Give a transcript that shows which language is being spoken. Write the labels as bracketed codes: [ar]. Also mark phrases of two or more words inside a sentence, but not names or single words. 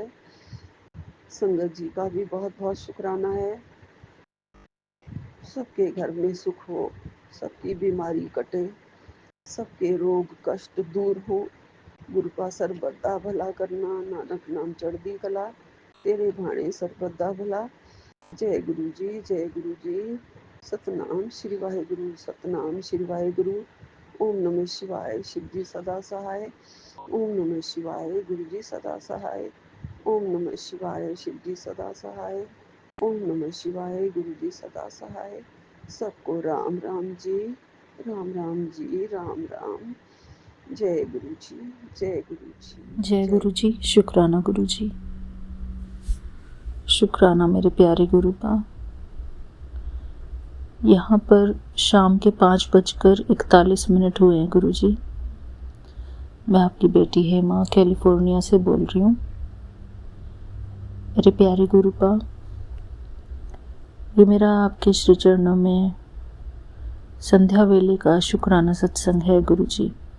[hi] संगत जी का भी बहुत बहुत शुक्राना है। सबके घर में सुख हो, सबकी बीमारी कटे, सबके रोग कष्ट दूर हो। [pa] ਗੁਰੂਪਾ ਸਰਬੱਤਾ ਭਲਾ ਕਰਨਾ, ਨਾਨਕ ਨਾਮ ਚੜ੍ਹਦੀ ਕਲਾ, ਤੇਰੇ ਭਾਣੇ ਸਰਬੱਤਾ ਭਲਾ। [hi] जय गुरु जी, जय गुरु जी। सतनाम श्री वाहेगुरु, सतनाम श्री वाहेगुरु। ओम नमः शिवाय, शिव जी सदा सहाय। ओम नमः शिवाय, गुरु जी सदा सहाय। ओम नमः शिवाय, शिव जी सदा सहाय। ओम नमः शिवाय, गुरु जी सदा सहाय। सबको राम राम जी, राम राम जी, राम राम। जय गुरु जी, जय गुरु जी, जय गुरु जी। शुक्राना गुरु जी, शुक्राना मेरे प्यारे गुरुपा। यहाँ पर शाम के 5:41 हुए हैं गुरु जी। मैं आपकी बेटी हेमा कैलिफोर्निया से बोल रही हूँ। मेरे प्यारे गुरुपा, ये मेरा आपके श्री चरणों में संध्या वेले का शुक्राना सत्संग है गुरु जी।